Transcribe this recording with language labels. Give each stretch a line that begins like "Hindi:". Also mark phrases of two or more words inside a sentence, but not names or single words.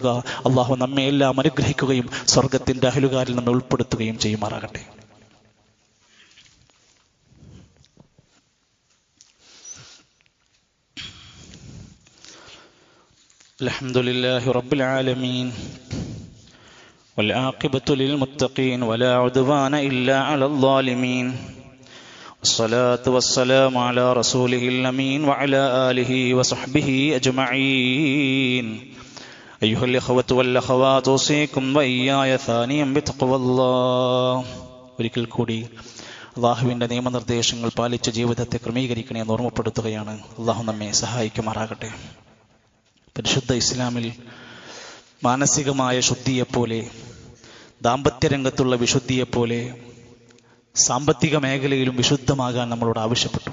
Malayalam: അള്ളാഹു നമ്മെ എല്ലാം അനുഗ്രഹിക്കുകയും സ്വർഗത്തിന്റെ അഹലുകാരിൽ നമ്മെ ഉൾപ്പെടുത്തുകയും ചെയ്യുമാറാകട്ടെ.
Arabic: الحمد لله رب العالمين والعاقبة للمتقين ولا عدوان إلا على الظالمين والصلاة والسلام على رسوله الأمين وعلى آله وصحبه أجمعين أيها الإخوة والأخوات أوصيكم وإياي ثانيا بتقوى الله.
Malayalam: ഒരിക്കൽ കൂടി അള്ളാഹുവിൻ്റെ നിയമനിർദ്ദേശങ്ങൾ പാലിച്ച് ജീവിതത്തെ ക്രമീകരിക്കണേ എന്ന് ഓർമ്മപ്പെടുത്തുകയാണ്. അള്ളാഹു നമ്മെ സഹായിക്കുമാറാകട്ടെ. പരിശുദ്ധ ഇസ്ലാമിൽ മാനസികമായ ശുദ്ധിയെപ്പോലെ, ദാമ്പത്യരംഗത്തുള്ള വിശുദ്ധിയെപ്പോലെ സാമ്പത്തിക മേഖലയിലും വിശുദ്ധമാകാൻ നമ്മളോട് ആവശ്യപ്പെട്ടു.